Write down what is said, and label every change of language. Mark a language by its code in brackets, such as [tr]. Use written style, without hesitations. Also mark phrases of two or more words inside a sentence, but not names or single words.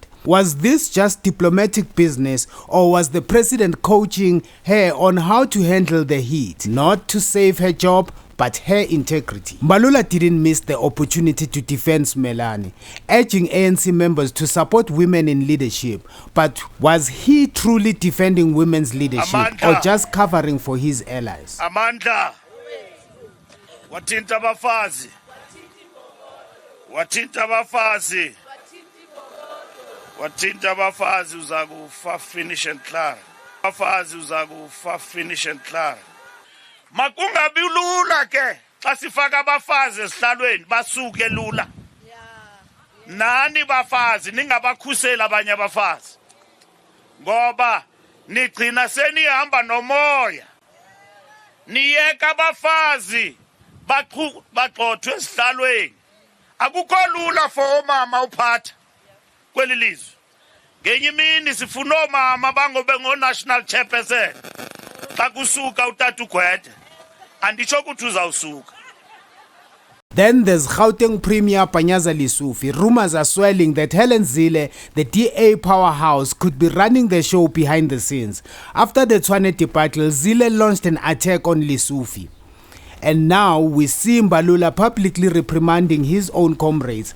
[en] Was this just diplomatic business, or was the president coaching her on how to handle the heat? Not to save her job, but her integrity. Mbalula didn't miss the opportunity to defend Simelane, urging ANC members to support women in leadership. But was he truly defending women's leadership, or just covering for his allies? [xh] Amandla, watinta bafazi. Watinta bafazi. Watinta bafazi uzakufa [en] finish and clear. [xh] Bafazi uzakufa [en] finish and clear. [xh] Makungabi lula ke xa sifaka abafazi esihlalweni basuke lula. Nani bafazi ningabakhusela abanye abafazi. Ngoba nigcina senihamba nomoya. Niyeka abafazi bagxothwe esihlalweni. Akukho lula for omama uphatha kweli lizwe. Ngenye imini sifuna omama bangobe ngo- [en] national chairperson. [xh] Xa kusuka utata uGwede anditsho ukuthi uzawusuka. [en] Then there's Gauteng Premier Panyaza Lesufi. Rumors are swirling that Helen Zille, the DA powerhouse, could be running the show behind the scenes. After the Tshwane debacle, Zille launched an attack on Lesufi. And now we see Mbalula publicly reprimanding his own comrades.